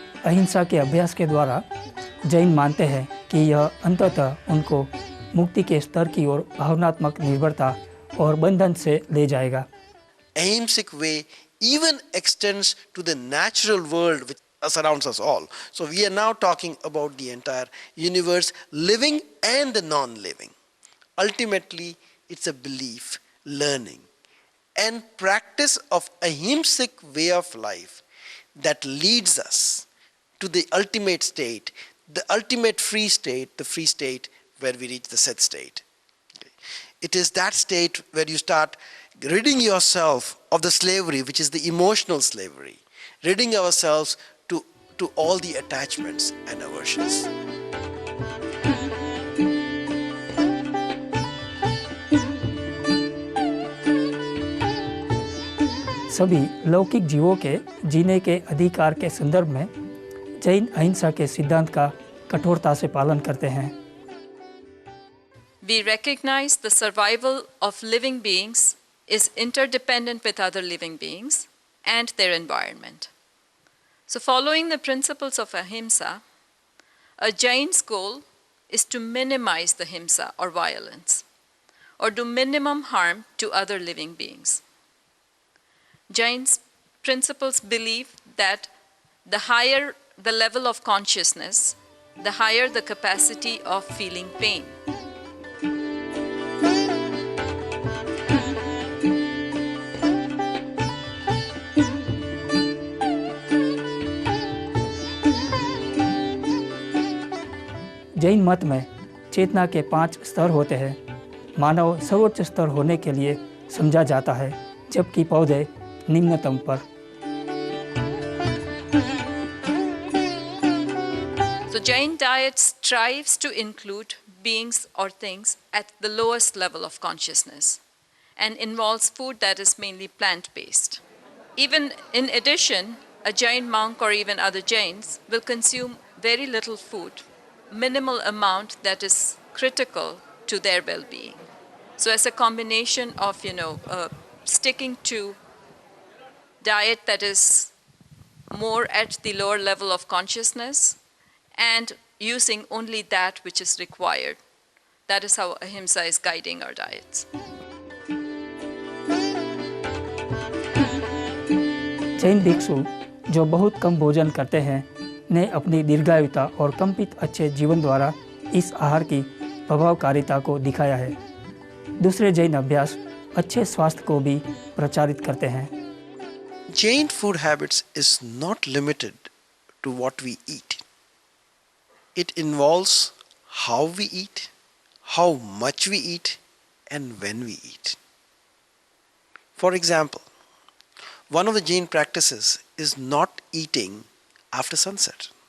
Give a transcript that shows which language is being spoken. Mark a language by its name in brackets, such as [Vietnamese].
[Hindi] अहिंसा के अभ्यास के द्वारा जैन मानते हैं कि यह अंततः उनको मुक्ति के स्तर की ओर भावनात्मक निर्भरता और बंधन से ले जाएगा। [English] Ahimsic way even extends to the natural world which surrounds us all. So we are now talking about the entire universe, living and the non-living. Ultimately, it's a belief, learning, and practice of ahimsic way of life that leads us to the ultimate state, the ultimate free state, the free state where we reach the Set state. Okay. It is that state where you start ridding yourself of the slavery, which is the emotional slavery, ridding ourselves to all the attachments and aversions. [Hindi] सभी लौकिक जीवों के जीने के अधिकार के संदर्भ में जैन अहिंसा के सिद्धांत का कठोरता से पालन करते हैं। [English] We recognize the survival of living beings is interdependent with other living beings and their environment. So following the principles of Ahimsa, a Jain's goal is to minimize the Himsa or violence, or do minimum harm to other living beings. Jain's principles believe that the higher the level of consciousness, the higher the capacity of feeling pain. [Hindi] Jain मत में चेतना के 5 स्तर होते हैं। मानव सर्वोच्च स्तर होने के लिए समझा जाता है, जबकि पौधे निम्नतम पर। [English] So Jain diet strives to include beings or things at the lowest level of consciousness and involves food that is mainly plant-based. Even in addition, a Jain monk or even other Jains will consume very little food, minimal amount that is critical to their well-being. So as a combination of, sticking to diet that is more at the lower level of consciousness and using only that which is required. That is how Ahimsa is guiding our diets. [Hindi] Jain भिक्षु जो बहुत कम भोजन करते हैं ने अपनी दीर्घायुता और कंपित अच्छे जीवन द्वारा इस आहार की प्रभावकारिता को दिखाया है। दूसरे जैन अभ्यास अच्छे स्वास्थ्य को भी प्रचारित करते हैं। [English] Jain food habits is not limited to what we eat. It involves how we eat, how much we eat, and when we eat. For example, one of the Jain practices is not eating after sunset.